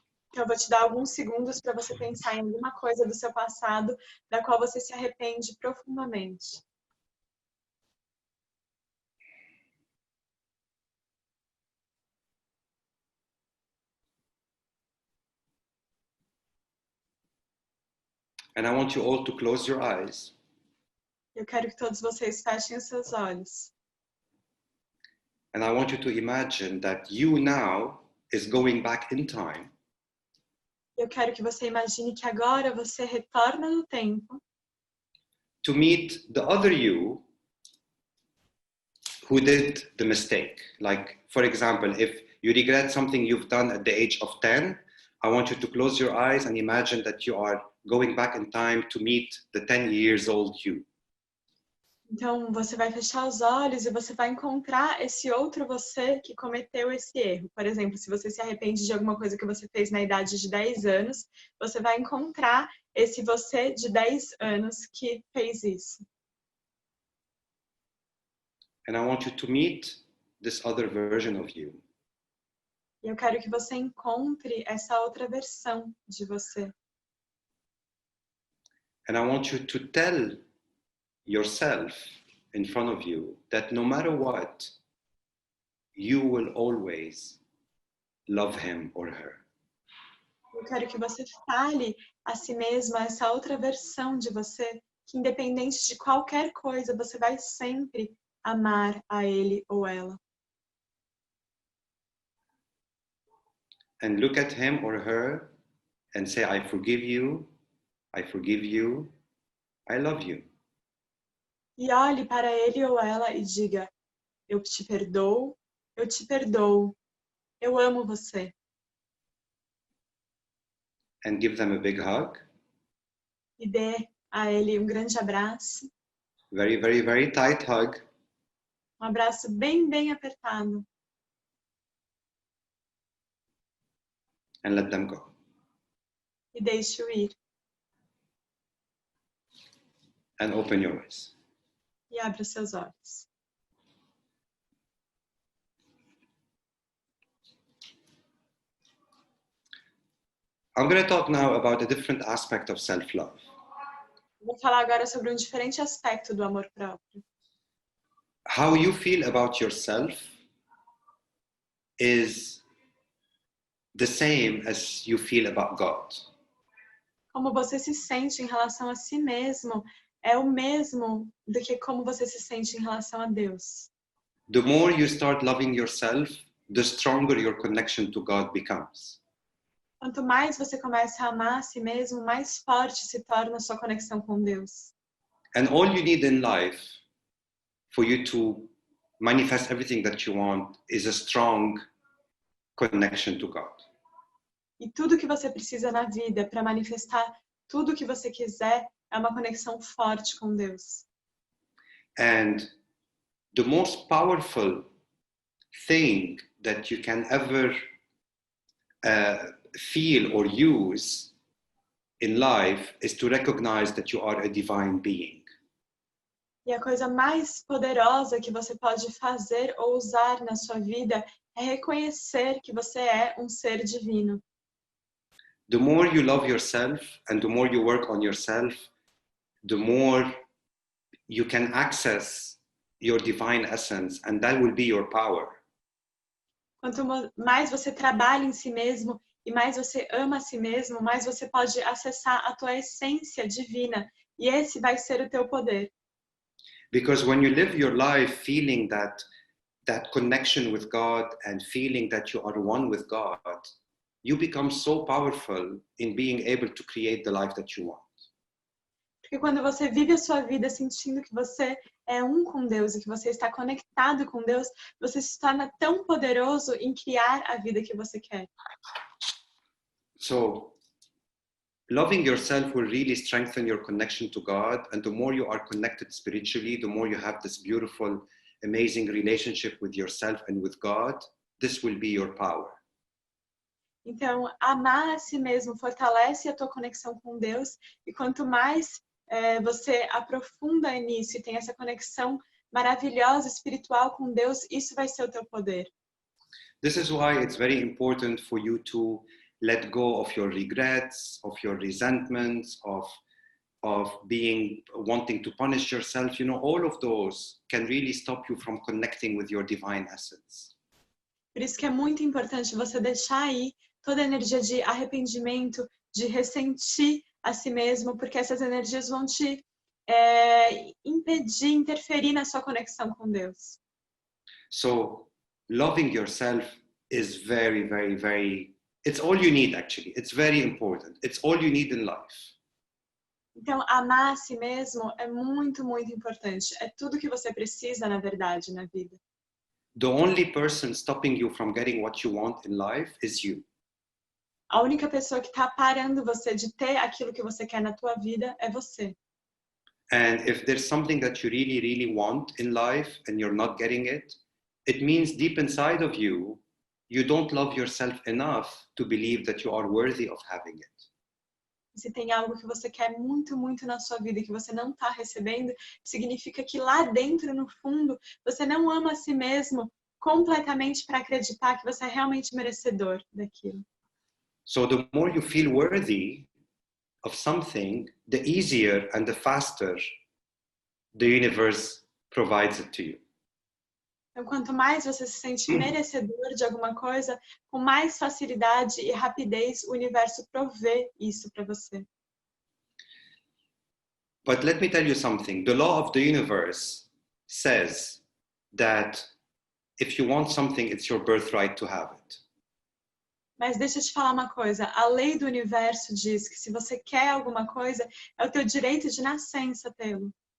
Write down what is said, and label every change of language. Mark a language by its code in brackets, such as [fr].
[pt] Então, eu vou te dar alguns segundos para você pensar em alguma coisa do seu passado da qual você se arrepende profundamente. [en] And I want you all to close your eyes. [pt] Eu quero que todos vocês fechem os seus olhos. [en] And I want you to imagine that you now is going back in time. Eu quero que você imagine que agora você retorna no tempo To meet the other you who did the mistake. Like, for example, if you regret something you've done at the age of 10, I want you to close your eyes and imagine that you are going back in time to meet the 10 years old you. [pt] Então, você vai fechar os olhos e você vai encontrar esse outro você que cometeu esse erro. Por exemplo, se você se arrepende de alguma coisa que você fez na idade de 10 anos, você vai encontrar esse você de 10 anos que fez isso. [en] And I want you to meet this other version of you. [pt] E eu quero que você encontre essa outra versão de você. [en] And I want you to tell yourself in front of you that no matter what, you will always love him or her. [pt] Eu quero que você fale a si mesma, essa outra versão de você, que independente de qualquer coisa, você vai sempre amar a ele ou ela. [en] And look at him or her and say, I forgive you, I forgive you, I love you. [pt] E olhe para ele ou ela e diga, eu te perdoo, eu amo você. [en] and give them a big hug. [pt] E dê a ele um grande abraço. [en] Very, very, very tight hug. [pt] Um abraço bem, bem apertado. [en] And let them go. [pt] E deixe-o ir. [en] And open your eyes. [pt] E abra seus olhos. [en] I'm going to talk now about a different aspect of self-love. [pt] Vou falar agora sobre um diferente aspecto do amor próprio. [en] How you feel about yourself is the same as you feel about God. [pt] Como você se sente em relação a si mesmo é o mesmo do que como você se sente em relação a Deus. [en] The more you start loving yourself, the stronger your connection to God becomes. [pt] Quanto mais você começa a amar a si mesmo, mais forte se torna a sua conexão com Deus. [en] And all you need in life for you to manifest everything that you want is a strong connection to God. [pt] E tudo que você precisa na vida para manifestar tudo que você quiser é uma conexão forte com Deus. [en] And the most powerful thing that you can ever feel or use in life is to recognize that you are a divine being. [pt] E a coisa mais poderosa que você pode fazer ou usar na sua vida é reconhecer que você é um ser divino. [en] The more you love yourself and the more you work on yourself, the more you can access your divine essence, and that will be your power. [pt] Quanto mais você trabalha em si mesmo e mais você ama a si mesmo, mais você pode acessar a tua essência divina. E esse vai ser o teu poder. [en] Because when you live your life feeling that connection with God and feeling that you are one with God, you become so powerful in being able to create the life that you want. [pt] Porque quando você vive a sua vida sentindo que você é um com Deus e que você está conectado com Deus, você se torna tão poderoso em criar a vida que você quer. [en] So, loving yourself will really strengthen your connection to God, and the more you are connected spiritually, the more you have this beautiful, amazing relationship with yourself and with God, this will be your power. [pt] Então, amar a si mesmo fortalece a tua conexão com Deus, e quanto mais você aprofunda nisso e tem essa conexão maravilhosa, espiritual com Deus, isso vai ser o teu poder. [en] This is why it's very important for you to let go of your regrets, of your resentments, of wanting to punish yourself. You know, all of those can really stop you from connecting with your divine essence. [pt] Por isso que é muito importante você deixar aí toda a energia de arrependimento, de ressentir a si mesmo, porque essas energias vão te impedir, interferir na sua conexão com Deus. [en] So, loving yourself is very, very, very, it's all you need actually. It's very important. It's all you need in life. [pt] Então, amar a si mesmo é muito, muito importante. É tudo que você precisa, na verdade, na vida. [en] The only person stopping you from getting what you want in life is you. [pt] A única pessoa que está parando você de ter aquilo que você quer na tua vida é você. [en] And if there's something that you really, really want in life and you're not getting it, it means deep inside of you, you don't love yourself enough to believe that you are worthy of having it. [pt] Se tem algo que você quer muito, muito na sua vida e que você não está recebendo, significa que lá dentro, no fundo, você não ama a si mesmo completamente para acreditar que você é realmente merecedor daquilo. [en] So the more you feel worthy of something, the easier and the faster the universe provides it to you. [pt] Então, quanto mais você se sente merecedor de alguma coisa, com mais facilidade e rapidez o universo provê isso para você. [en] But let me tell you something. The law of the universe says that if you want something, it's your birthright to have it. [pt] Mas deixa eu te falar uma coisa. A lei do universo diz que se você quer alguma coisa, é o teu direito de nascença tê-lo.